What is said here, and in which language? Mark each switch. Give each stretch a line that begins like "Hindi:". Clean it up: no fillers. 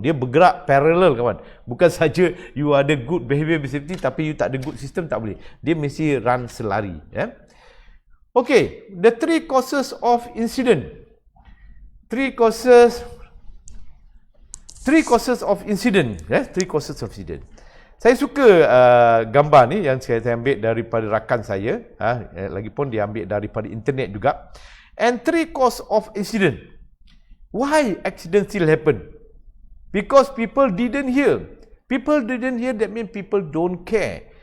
Malay: Dia bergerak parallel kawan. Bukan saja you ada
English: good behavior based safety
Malay: tapi you tak ada good system, tak boleh. Dia mesti run selari.
English: Okay, the three causes of incident. Three causes of incident. Three causes of incident.
Malay: Saya suka gambar ni yang saya ambil daripada rakan saya. Lagipun dia ambil daripada internet juga.
English: And three cause of incident. Why accident still happen? Because people didn't hear. People didn't hear, that means people don't care.